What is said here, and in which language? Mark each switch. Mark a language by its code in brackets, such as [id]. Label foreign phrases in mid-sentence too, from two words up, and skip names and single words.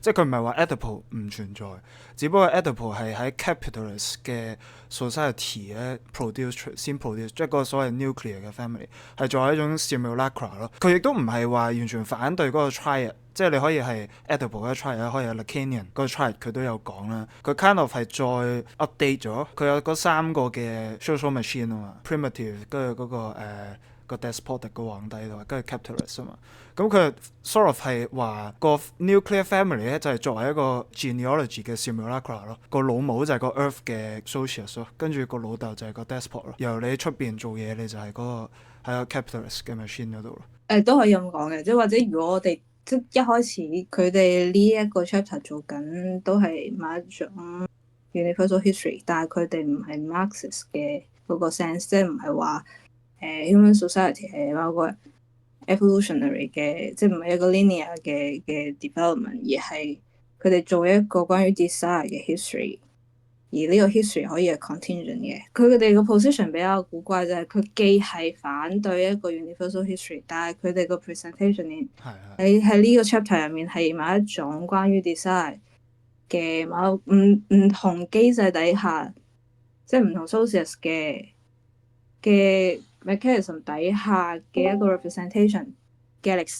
[yue] 即係佢唔係話 Oedipal 唔存在，只不過 Oedipal 係喺 capitalist 嘅 society 咧 先 produce，即係個所謂 nuclear 嘅 family 係作為一種 simulacra 咯。佢亦都唔係話完全反對嗰個 triad，即係你可以係 Oedipal 嘅 triad，可以係 Lacanian 嗰個 triad，佢都有講啦。佢 [en] kind of [yue] 係再 update 咗，佢有嗰三個嘅 [en] social machine [yue] 啊嘛 ，primitive 跟住嗰個 despotic 個皇帝同埋跟住 capitalist 啊嘛。咁佢 [en] sort of [yue] 係話個 [en] nuclear family [yue] 咧就係作為一個 genealogy 嘅 simulacra 咯，個老母就係個 earth 嘅 socius 咯，跟住個老豆就係個 despot 咯，由你出邊做嘢你就係嗰個喺個 capitalist 嘅 machine 嗰度咯。都可以咁講嘅，即係或者如果我哋即一開始佢哋呢一個 chapter 做緊都係某一種 [en] universal history， [yue] 但係佢哋唔係 Marxist 嘅嗰個 sense，即係唔係話 [en] human society [yue] 係某個 evolutionary 嘅，即係唔係一個 linear 嘅 development，而係佢哋做一個關於 desire 嘅 history， 而呢個 history 可以係 contingent 嘅。佢哋個 position 比較古怪，就係佢既係反對一個 [en] universal history， [yue] 但係佢哋個 presentation 喺呢個 chapter 入面係某一種關於 desire 嘅某唔同機制底下，即係唔同 socius 嘅 mechanism 底下嘅一個 representation 嘅歷史。